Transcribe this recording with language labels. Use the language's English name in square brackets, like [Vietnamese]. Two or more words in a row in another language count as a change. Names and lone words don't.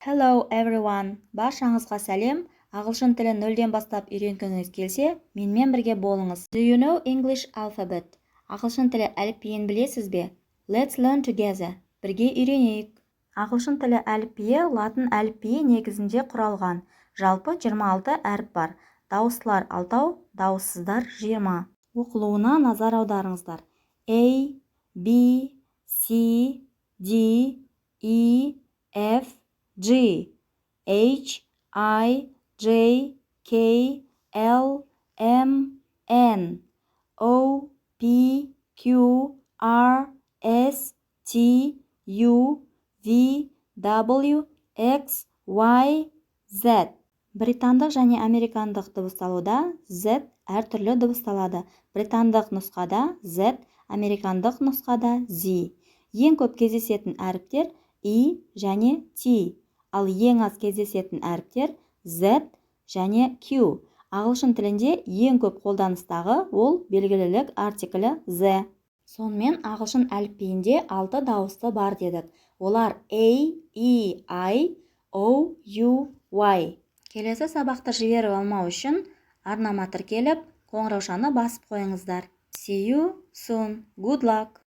[English] Hello everyone! [Kazakh] Баршаңызға сәлем. Ағылшын тілін нөлден бастап үйренгіңіз келсе, менімен бірге болыңыз. [English] Do you know English alphabet? [Kazakh] Ағылшын тілі әліпбиін білесіз бе? [English] Let's learn together. [Kazakh] Бірге үйренейік. Ағылшын тілі әліпбиі латын әліпбиі негізінде құралған. Жалпы 26 әріп бар. Дауыстылар 6, дауыссыздар 20. Оқылуына назар аударыңыздар. [English] A, B, C, D, E, F, G, H, I, J, K, L, M, N, O, P, Q, R, S, T, U, V, W, X, Y, Z. [Kazakh] Британдық және американдық дыбысталуда Z әртүрлі дыбысталады. Британдық нұсқада Z, американдық нұсқада Z. Ең көп кездесетін әріптер I және T. Ал ең аз кездесетін әріптер Z және Q. Ағылшын тілінде ең көп қолданыстағы ол белгілілік артиклі Z. Сонымен ағылшын әліпбиінде 6 дауысты бар дедік. Олар A, E, I, O, U, Y. Келесі сабақты жіберіп алмау үшін арнама тіркеліп, қоңыраушаны басып қойыңыздар. [English] See you soon. Good luck!